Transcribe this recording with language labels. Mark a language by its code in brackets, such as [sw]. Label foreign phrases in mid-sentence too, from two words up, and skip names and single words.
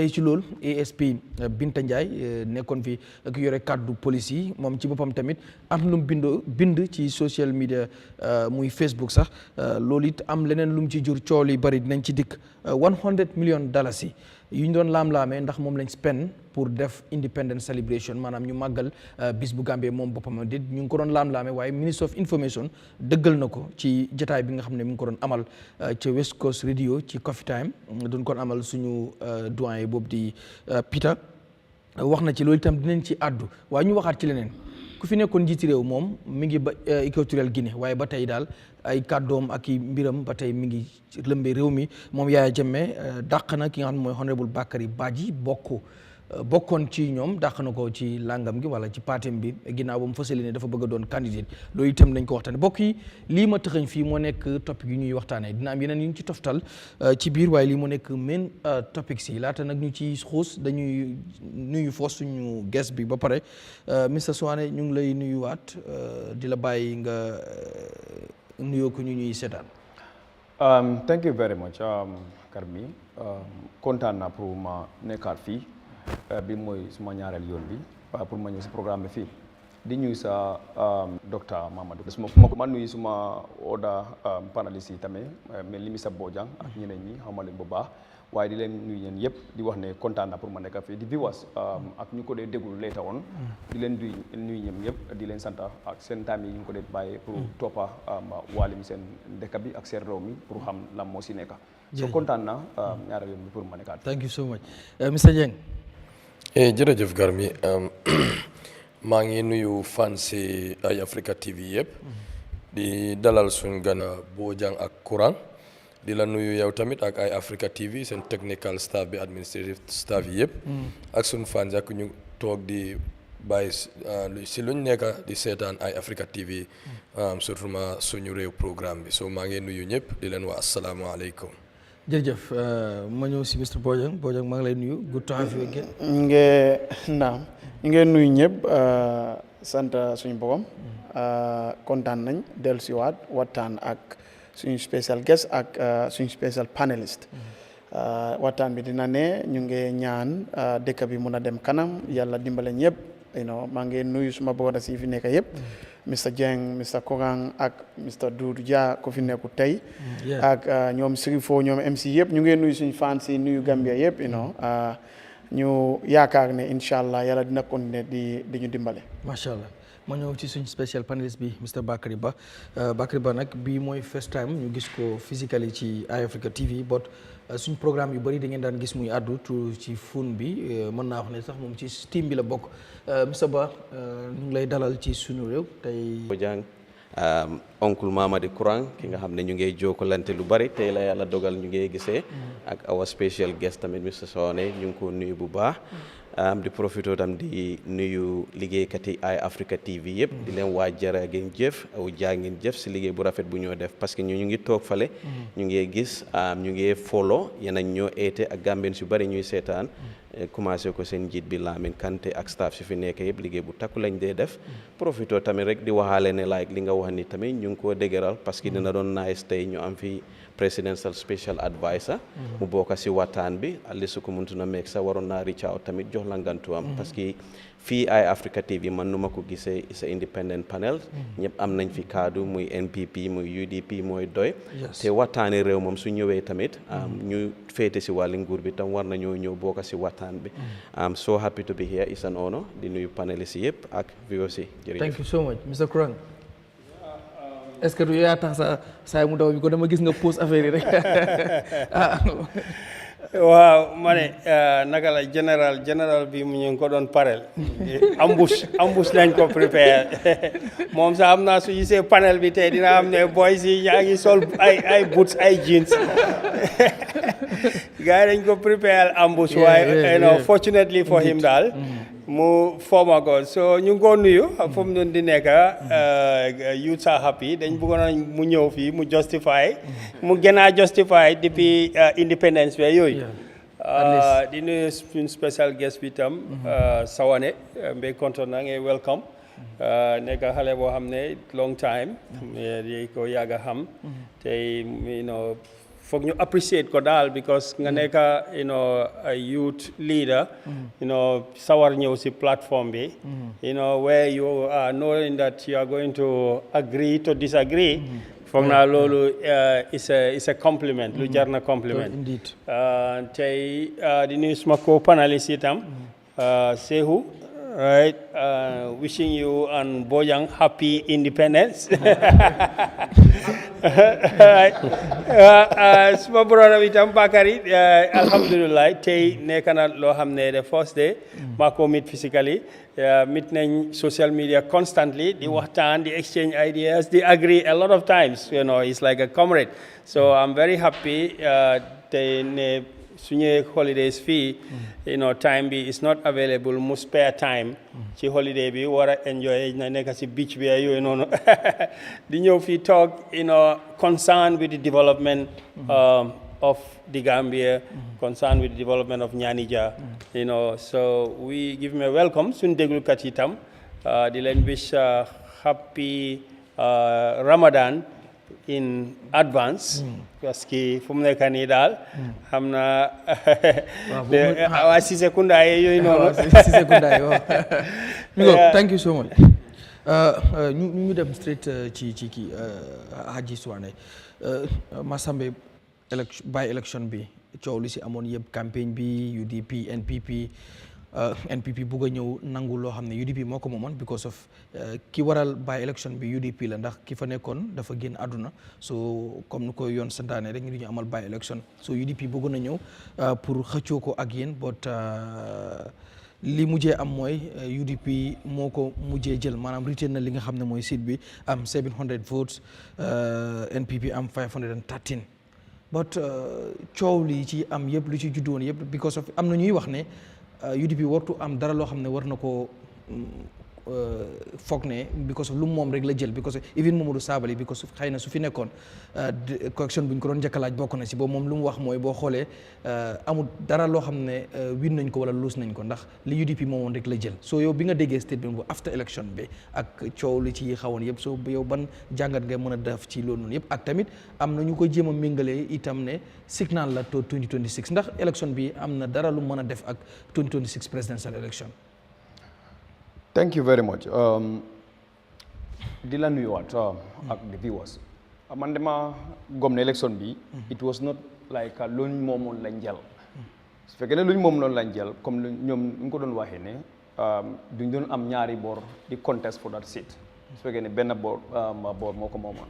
[wo] tey ci loolu ASP Binta Ndiaye nekkoon fi ki yore kàddu police yi moom ci boppam tamit am lu mu bind ci [en] social media [wo] muy Facebook sax loolu it am leneen lu mu ci jur coow li bari dinañ ci dikk $100 million yu ñu doon laam-laamee ndax moom lañ spend pour def [en] independence celebration [wo] maanaam ñu màggal bis bu Gambie moom boppam di ñu ngi ko doon laam-laamee waaye Ministre [en] of Information [wo] dëggal na ko ci jotaay bi nga xam ne mi ngi ko doon amal ca West Coast Radio ci Coffee Time doon ko amal suñu doyen boobu di Peter wax na ci loolu itam dinañ ci àddu waaye ñu waxaat ci leneen ku fi nekkoon njiiti réew moom mi ngi ba Équatorial Guinée waaye ba tey daal ay kàddoom ak i mbiram ba tey mi ngi lëmbee réew mi moom Yahya Jammeh dàq na ki nga xam ne mooy honorable Bakary Badji bokkoon ci ñoom dàq na ko ci langam gi wala ci partem bi ginnaaw ba mu fësale ne dafa bëgg a doon candidate loolu itam dañ ko waxtaane bokk yi lii ma tëxëñ fii moo nekk topic yu ñuy waxtaanee dina am yeneen yu ñu ci toftal ci biir waaye lii moo nekk [en] main topic [wo] si laata nag ñu ci xuus dañuy nuyu foos suñu guest bi ba pare Mr Souane ñu ngi lay nuyuwaat di la bàyyi nga nuyoo ko ñu ñuy seetaan. [en] Thank you very much [wo] Karmi kontaan naa pour ma nekkaat fii bi mooy suma ñaareel yoon bi pour ma ñëw si programme bi fii di ñuy sa docteur Mamadou ma nuyu suma oda panéliste yi tamit mel ni Mr Bojang ak ñeneen ñi xamal leen bu baax waaye di leen nuyu ñeen yëpp di wax ne kontaan naa pour ma nekk fii di viewers ak ñu ko dee déglu [en] later on [wo] di leen nuyu ñoom yëpp di leen sant ak seen time yi ñu ko dee bàyyee pour toppa waalim seen dëkk bi ak seen réew mi pour xam lan moo si nekk so kontaan naa ñaareel yoon bi pour ma nekkaat. [en] Thank you so much Mr Dieng. [wo] jërëjëf Garmi maa ngi nuyu fans si Eyeafrica TV yëpp di dalal suñ gan Bojang ak Kurang di la nuyu yow tamit ak Eyeafrica TV seen [en] technical staff [wo] bi [en] administrative staff [wo] yi yëpp ak suñ fans ak ñu toog di bàyyi si luñ nekk di seetaan Eyeafrica TV surtout ma suñu réew programme bi so maa ngi nuyu ñëpp di leen wax asalaamaaleykum. jërëjëf ma ñëw si Mr Bojang maa ngi lay nuyu [en] good to have you again. [wo] ñu ngi nuyu ñëpp sant suñu borom kontaan nañ dellusiwaat waxtaan ak suñu [en] special guest [wo] ak suñu [en] special panelist [wo] waxtaan bi dina ne ñu ngi ñaan dëkk bi mun a dem kanam yàlla dimbale ñëpp maa ngi nuyu suma brothers yi fi nekk yëpp Mr Jeng Mr Kurang ak Mr Doudou Dia ko fi nekku tey ak ñoom Sirifo ñoom MC yëpp ñu ngi nuyu suñu fans yi nuyu Gambia yëpp ñu yaakaar ne [ar] incha allah [wo] yàlla dina continuer di ñu dimbale. [ar] macha allah [wo] ma ñëw ci suñ special panelist bi Mr Bakary Ba nag bii mooy [en] first time [wo] ñu gis ko physically ci Eyeafrica TV but suñ programme yu bëri da ngeen daan gis muy àddu ci phone bi mën naa wax ne sax moom ci team bi la bokk Mr Ba ñu ngi lay dalal ci sunu réew tey. Bojang oncle Mamadi Kurang ki nga xam ne ñu ngi jokkalante lu bari tey la yàlla dogal ñu ngi gisee ak [en] our special guest [wo] tamit Mr Sone ñu ngi ko nuyu bu baax di profito tam di nuyu liggéeykat yi Eyeafrica TV yëpp di leen waa jërë ngeen jëf aw jaa ngeen jëf si liggéey bu rafet bu ñoo def parce que ñu ngi toog fale ñu ngi gis ñu ngi follow yeneen ñoo eete ak Gambien su bari ñuy seetaan commencé ko seen njiit bi Lamin Kanté ak staff si fi nekk yëpp liggéey bu takku lañ dee def profito tamit rek di waxaale ne like li nga wax ni tamit ñu ngi koo dëgëral parce que dina doon nice tey ñu am fi [en] presidential special advisor [wo] mu bokk si waxtaan bi alli su ko mëntu na meeg sa waroon naa [en] reach out [wo] tamit jox la ngantuwam parce que fii Eyeafrica TV man nu ma ko gisee [en] is a independent panel [wo] ñëpp am nañ fi kaddu muy NPP muy UDP mooy doy te waxtaani réew moom su ñëwee tamit ñu féete si wàlli nguur bi tam war nañoo ñëw bokk si waxtaan bi [en] I'm so happy to be here it's an honor [wo] di nuyu panelist yëpp ak VOC jërëjëf. [en] Thank you so much Mr Kurang. [wo] est-ce que du yaa tax saa mu daw bi ko dama gis nga pose affaire yi rek waaw ma ne naka la général bi mu ñu ngi ko doon parel ambush lañ ko prépare moom sax am naa su gisee panel bi tey dina am ne boys yi ñaa ngi sol ay boots ay jeans gars yi dañ ko prépare ambush waaye [en] fortunately for him [wo] daal mu forma ko so ñu ngi ko nuyu fu mu doon di nekk [en] youths are happy [wo] dañ bëggoon mu ñëw fii mu justify mu gën a justify depuis independence bi yooyu di nuyu suñu special guest bi tam Sawane mbay kontaan na ngay welcome nekk xale boo xam ne [en] long time [wo] di ko yàgg a xam tey foog ñu [en] appreciate [wo] ko daal [en] because [wo] nga nekk [en] a youth leader [wo] sawar ñëw si platform bi [en] where you are knowing that you are going to agree to disagree [wo] foog naa loolu [en] is a compliment [wo] lu jar na [en] compliment [wo] tey di nuyu suma ko [en] panelist itam Sehu right wishing you and Bojang happy independence [wo] suma brother itam Bakary alhamdulillah tey nekk na loo xam ne [en] the first day [wo] maa ko meet physically meet nañ [en] social media constantly [wo] di waxtaan di [en] exchange ideas [wo] di [en] agree a lot of times it's like a comrade so I'm very happy [wo] tey ne suñu holidays fii [en] time bi is not available [wo] mu [en] spare time [wo] ci holiday bi war a enjoy na nekk si beach bi yooyu noonu di ñëw fii toog [en] concerned with the development of the Gambia, concerned with the development of Nyanija, so we give him a welcome [wo] suñu déglukat yi tam di leen [en] wish happy Ramadan in advance [wo] parce que fu mu nekk nii daal xam na waa Cissé Kounda yooyu noonu Cissé Kounda waaw [en] thank you so much [wo] ñu dem straight ci kii Haji Suwane Massembe [en] by election [wo] bi coow li si amoon yëpp campagne bi UDP NPP bugg a ñëw nangu loo xam ne UDP moo ko moomoon because of ki waral [en] by election [wo] bi UDP la ndax ki fa nekkoon dafa génn àdduna so comme nu ko yoon santaane rek ñu amal [en] by election [wo] so UDP bëgg na ñëw pour xëccoo ko ak yéen but li mujjee am mooy UDP moo ko mujjee jël maanaam retain na li nga xam ne mooy seat bi am 700 votes NPP am 513 but coow li ci am yëpp lu ci juddu woon yëpp because of am na ñuy wax ne UDP wartu am dara loo xam ne war na ko foog ne because of lu moom rek la jël because of even Mamadou Sabally because of xëy na su fi nekkoon correction bu ñu ko doon njëkkalaaj bokk na si boobu moom lu mu wax mooy boo xoolee amul dara loo xam ne win nañ ko wala lose nañ ko ndax li UDP moomoon rek la jël soo yow bi nga déggee statement bu [en] after election [wo] bi ak coow li ci xawoon yëpp soo yow ban jàngat nga mën a def ci loolu noonu yëpp ak tamit am na ñu ko jéem a méngalee itam ne signal la to 2026 ndax election bi am na dara lu mën a def ak 2026 [en] presidential election. Thank you very much. [wo] Di la nuyuwaat ak [en] the viewers. [wo] Man dama gom ne election bi [en] it was not like [wo] luñ moomoon lañ jël. Su fekkee ne luñ moom loolu lañ jël comme ñoom ñu ko doon waxee ne duñ doon am ñaari boor di [en] contest for that seat. [wo] Su fekkee ne benn boor moo ko moomoon.